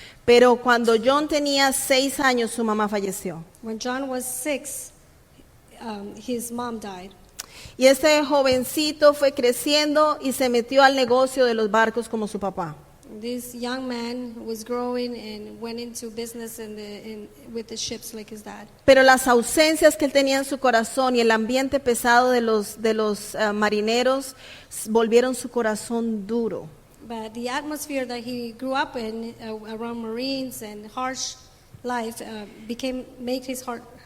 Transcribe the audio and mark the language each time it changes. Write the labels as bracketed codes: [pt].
[es] Pero cuando John tenía 6 años, su mamá falleció. [en] When John was 6, his mom died. [es] Y este jovencito fue creciendo y se metió al negocio de los barcos como su papá. [en] This young man was growing and went into business with the ships like his dad. [es] Pero las ausencias que él tenía en su corazón y el ambiente pesado de los marineros volvieron su corazón duro. [en] But the atmosphere that he grew up in around Marines and harsh life made his heart